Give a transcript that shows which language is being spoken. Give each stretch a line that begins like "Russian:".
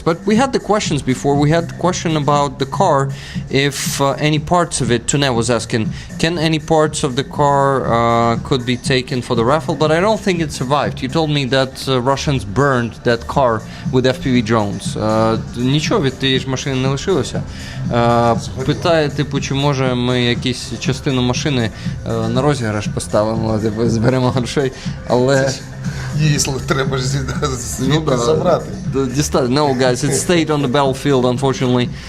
English: But we had the questions before. We had the question about the car, if any parts of it. Tune was asking, can any parts of the car could be taken for the raffle? But I don't think it survived. You told me that Russians burned that car with FPV drones.
Ukrainian: Нічого від тієї ж машини не лишилося. Питає, типу, чи може ми якісь частину машини на розіграш поставимо, типу, зберемо грошей, але Якщо треба ж звідти забрати.
English: No, guys, it stayed on the battlefield, unfortunately.